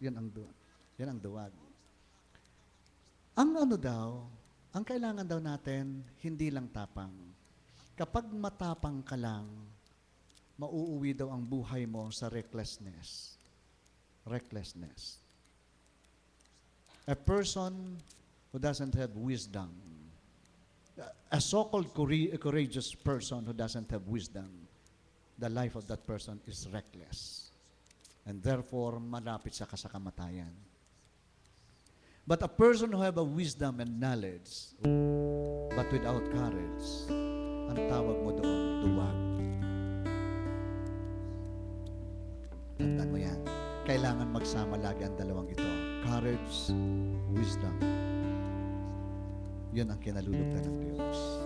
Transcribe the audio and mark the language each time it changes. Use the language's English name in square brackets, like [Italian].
[Filipino] Yan ang duwag. Ang ang kailangan daw natin, hindi lang tapang. Kapag matapang ka lang, mauuwi daw ang buhay mo sa recklessness. [English] Recklessness. A person who doesn't have wisdom, a so-called courageous person who doesn't have wisdom, the life of that person is reckless. And therefore, [Filipino] malapit siya sa kamatayan. [English] But a person who have a wisdom and knowledge, but without courage, [Filipino] ang tawag mo doon, duwag. Tandaan mo yan. Kailangan magsama lagi ang dalawang ito. [English] Courage, wisdom. [Filipino] Yun ang kinalulugdan ng Diyos.